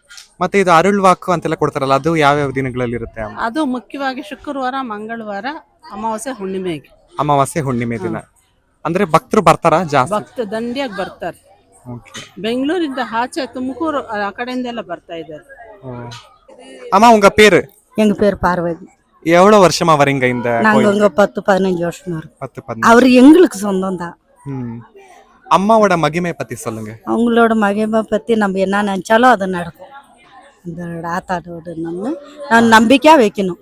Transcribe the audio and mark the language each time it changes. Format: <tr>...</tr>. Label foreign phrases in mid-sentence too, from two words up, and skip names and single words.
<kn>ಮತ್ತೆ ಇದು ಅರುಳ್ವಾಕು ಅಂತೆಲ್ಲ ಕೊಡ್ತಾರಲ್ಲ, ಅದು ಯಾವ್ಯಾವ ದಿನಗಳಲ್ಲಿ ಇರುತ್ತೆ? ಅದು ಮುಖ್ಯವಾಗಿ ಶುಕ್ರವಾರ, ಮಂಗಳವಾರ, ಅಮಾವಾಸ್ಯೆ, ಹುಣ್ಣಿಮೆ ದಿನ. ಅಂದ್ರೆ ಭಕ್ತರು ಬರ್ತಾರ? ಜಾಸ್ತಿ ಭಕ್ತ ದಂಡಿಯಾಗಿ ಬರ್ತಾರೆ. ಬೆಂಗಳೂರಿಂದ ಆಚೆ, ತುಮಕೂರು ಆ ಕಡೆಯಿಂದ ಎಲ್ಲ ಬರ್ತಾ ಇದ್ದಾರೆ.</kn> <ta>அம்மா, உங்க பேரு? எங்க பேர் பார்வதி. எவ்வளவு வருஷமா வரீங்க இந்த? நாங்க இங்க 10-15 வருஷமா இருக்கோம். 10-15. அவர் எங்களுக்கு சொந்தம் தான். அம்மாவோட மகிமை பத்தி சொல்லுங்க. அவங்களோட மகிமை பற்றி நம்ம என்ன நினச்சாலும் அது நடக்கும். அந்த ஆத்தாட்டோட நான் நம்பிக்கையாக வைக்கணும்.</ta>